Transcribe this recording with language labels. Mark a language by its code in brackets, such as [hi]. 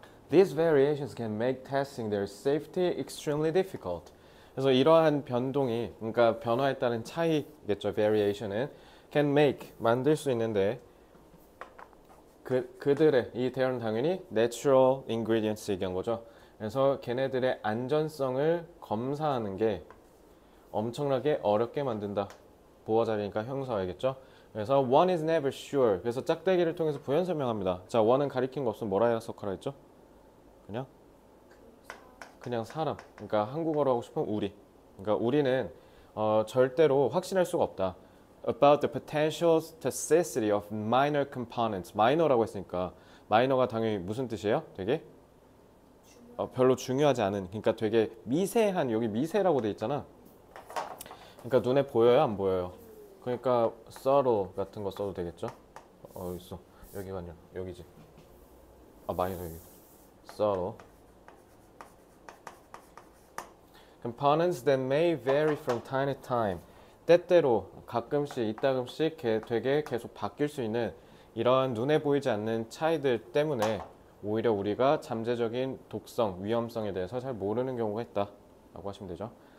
[en] These variations can make testing their safety extremely difficult. [ko] 그래서 이러한 변동이, 그러니까 변화에 따른 차이겠죠. variation은 [en] can make, [ko] 만들 수 있는데 그들의, 이 대열은 당연히 [en] natural ingredients [ko] 얘기한 거죠. 그래서 걔네들의 안전성을 검사하는 게 엄청나게 어렵게 만든다. 보어 자리니까 형사 알겠죠? [en] 그래서 one is never sure. [ko] 그래서 짝대기를 통해서 부연 설명합니다. 자, one은 가리킨 거 없으면 뭐라 해석하라 했죠? 그냥 사람. 그러니까 한국어로 하고 싶으면 우리. 그러니까 우리는 절대로 확신할 수가 없다. [en] About the potential toxicity of minor components. [ko] minor라고 했으니까 minor가 당연히 무슨 뜻이에요? 되게 별로 중요하지 않은, 그러니까 되게 미세한, 여기 미세라고 돼 있잖아. 그러니까 눈에 보여요, 안 보여요? 그러니까 subtle 같은 거 써도 되겠죠? 있어. 여기가 아니라 여기지. 마이너 여기. subtle. [en] Components that may vary from time to time. [ko] 때때로 가끔씩 이따금씩 되게 계속 바뀔 수 있는 이런 눈에 보이지 않는 차이들 때문에 오히려 우리가 잠재적인 독성, 위험성에 대해서 잘 모르는 경우가 있다라고 하시면 되죠.